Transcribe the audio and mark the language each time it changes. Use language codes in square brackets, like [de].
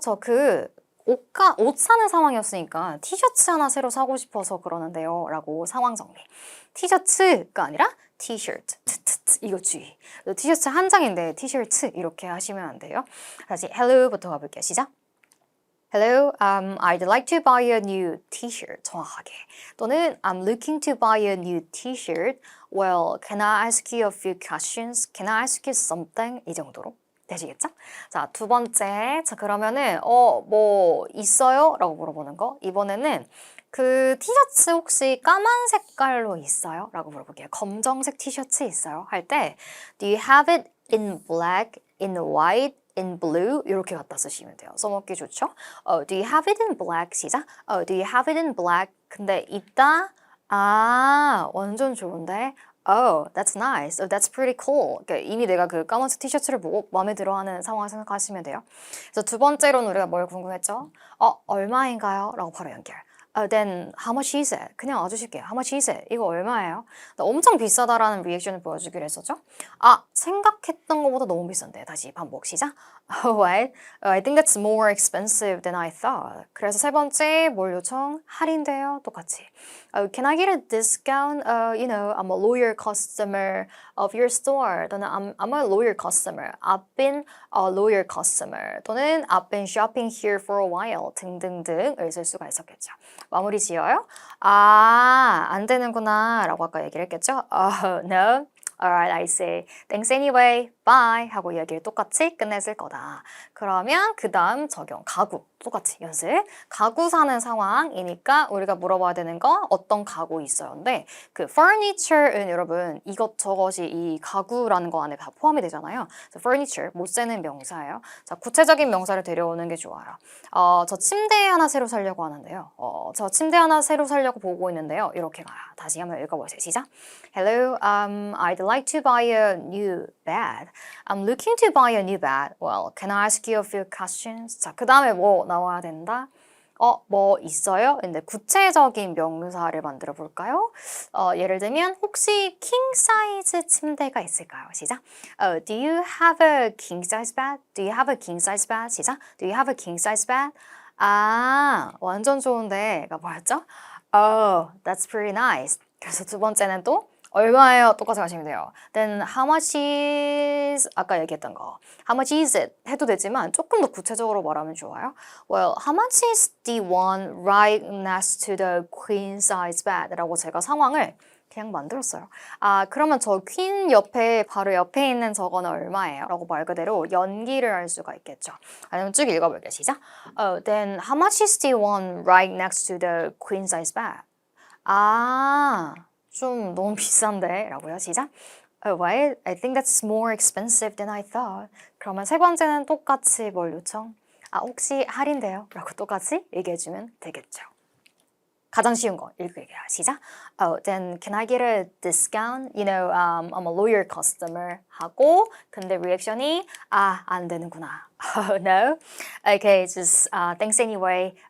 [ko] 저 옷 사는 상황이었으니까 티셔츠 하나 새로 사고 싶어서 그러는데요. 라고 상황 정리. 티셔츠가 아니라 티셔츠. 이거 주의. 티셔츠 한 장인데 티셔츠 이렇게 하시면 안 돼요. 다시 hello부터 가볼게요. 시작. [en] Hello, I'd like to buy a new t-shirt. [ko] 정확하게. [en] 또는 I'm looking to buy a new t-shirt. Well, can I ask you a few questions? Can I ask you something? [ko] 이 정도로. 되시겠죠? 자, 두 번째. 자, 그러면은 뭐 있어요? 라고 물어보는 거. 이번에는 그 티셔츠 혹시 까만 색깔로 있어요? 라고 물어볼게요. 검정색 티셔츠 있어요? 할 때 [en] Do you have it in black, in white, in blue? [ko] 이렇게 갖다 쓰시면 돼요. 써먹기 좋죠? [en] Do you have it in black? [ko] 시작. [en] Do you have it in black? [ko] 근데 있다? 아, 완전 좋은데? [en] Oh, that's nice. Oh, that's pretty cool. [ko] 그러니까 이미 내가 그 까만색 티셔츠를 보고 마음에 들어하는 상황을 생각하시면 돼요. 그래서 두 번째로는 우리가 뭘 궁금했죠? 얼마인가요? 라고 바로 연결. [en] Then how much is it? [ko] 그냥 와주실게요. [en] How much is it? [ko] 이거 얼마예요? 엄청 비싸다라는 리액션을 보여주기로 했었죠? 생각했던 것보다 너무 비싼데. 다시 반복 시작. What? [en] I think that's more expensive than I thought. [ko] 그래서 세 번째 뭘 요청? 할인돼요. 똑같이. [en] Can I get a discount? I'm a loyal customer of your store. 또는 I'm a loyal customer. I've been a loyal customer. 또는 I've been shopping here for a while. [ko] 등등등을 쓸 수가 있었겠죠. 마무리 지어요? 안 되는구나 라고 아까 얘기를 했겠죠? [en] No. Alright, I say. Thanks anyway. Bye. [ko] 하고 이야기를 똑같이 끝냈을 거다. 그러면 그 다음 적용. 가구. 똑같이 연습. 가구 사는 상황이니까 우리가 물어봐야 되는 거 어떤 가구 있어요. 근데 그 furniture는 여러분 이것저것이 이 가구라는 거 안에 다 포함이 되잖아요. 그래서 furniture, 못 쓰는 명사예요. 자, 구체적인 명사를 데려오는 게 좋아요. 저 침대 하나 새로 사려고 하는데요. 저 침대 하나 새로 사려고 보고 있는데요. 이렇게 가요. 다시 한번 읽어보세요. 시작. [en] Hello, I'd like to buy a new bed. I'm looking to buy a new bed. Well, can I ask you a few questions? [ko] 자, 그 다음에 뭐 나와야 된다? 뭐 있어요? 근데 구체적인 명사를 만들어 볼까요? 예를 들면 혹시 king 사이즈 침대가 있을까요? 시작. [en] Do you have a king size bed? Do you have a king size bed? [ko] 시작. [en] Do you have a king size bed? [ko] 아, 완전 좋은데가 뭐였죠? [en] Oh, that's pretty nice. [ko] 그래서 두 번째는 또 얼마예요? 똑같이 가시면 돼요. [en] Then how much is [ko] 아까 얘기했던 거. [en] How much is it? [ko] 해도 되지만 조금 더 구체적으로 말하면 좋아요. [en] Well, how much is the one right next to the queen size bed? [ko] 라고 제가 상황을 그냥 만들었어요. 아, 그러면 저 퀸 옆에 바로 옆에 있는 저거는 얼마예요? 라고 말 그대로 연기를 할 수가 있겠죠. 아니면 쭉 읽어볼게요. 시작. [en] Then how much is the one right next to the queen size bed? [ko] 아, 좀 너무 비싼데? 라고요. 시작. [en] Well, I think that's more expensive than I thought. [ko] 그러면 세 번째는 똑같이 뭘 요청? 아, 혹시 할인돼요? 라고 똑같이 얘기해주면 되겠죠. 가장 쉬운 거 읽을게요. 시작. [en] Then can I get a discount? You know, I'm a loyal customer. [ko] 하고 근데 리액션이 안 되는구나. [en] Oh, no. Okay, just thanks anyway.